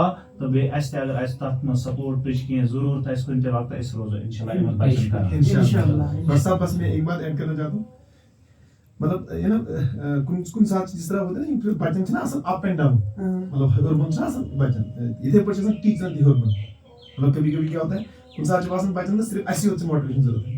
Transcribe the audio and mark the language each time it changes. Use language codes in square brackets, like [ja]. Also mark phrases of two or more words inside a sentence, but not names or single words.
[ks] तो बे अगर तथ मज सपोर्ट कह जरूरत कुन वक्त रोजो इंशाल्लाह. [hi] बस मैं एक बात ऐड करना चाहता हूँ. मतलब ये ना [ks] कुन साथ [hi] जिस तरह होता है ना बचन [en] up and down. [ks] मतलब हरबन बचन इथे पे टीचर ती हरबन. [hi] मतलब कभी कभी क्या होता है [ks] कुन साथ बचन [hi] सिर्फ [ks] अस योत [hi] मोटिवेशन जरूरत है.